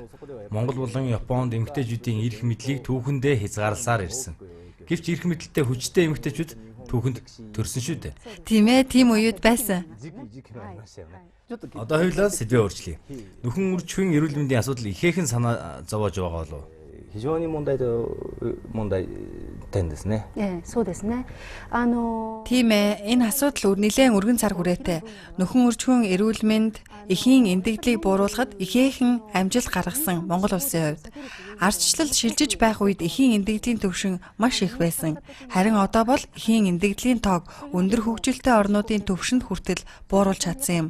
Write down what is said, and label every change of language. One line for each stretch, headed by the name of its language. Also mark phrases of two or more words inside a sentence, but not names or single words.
Mongolian: Монгол болон Японд эмэгтэйчүүдийн эрх мэдлийг түүхэндээ хязгаарласаар ирсэн. Гэвч эрх мэдэлтэй хүчтэй эмэгтэйчүүд түүхэнд төрсөн шүү дээ. Тийм ээ, тийм үед байсан. Одоо хоёулаа сэдвээ өөрчлөе. Нөхөн үржихийн эрүүл мэндийн асуудал ихээхэн санаа зовоож байгаа болов уу?
Japanese: 非常に問題点ですね。そうですね。
Mongolian: Тийм ээ, энэ асуудал нэлээд өргөн цар хүрээтэй. Нөхөн үржихийн эрүүл мэнд эхийн эндэгдлийг бууруулахад ихээхэн амжилт гаргасан Монгол улсын хувьд ардчлал шилжиж байх үед эхийн эндэгдлийн төвшин маш их байсан. Харин одоо бол эхийн эндэгдлийн тоог өндөр хөгжилтэй орнуудын төвшөнд хүртэл бууруулж чадсан юм.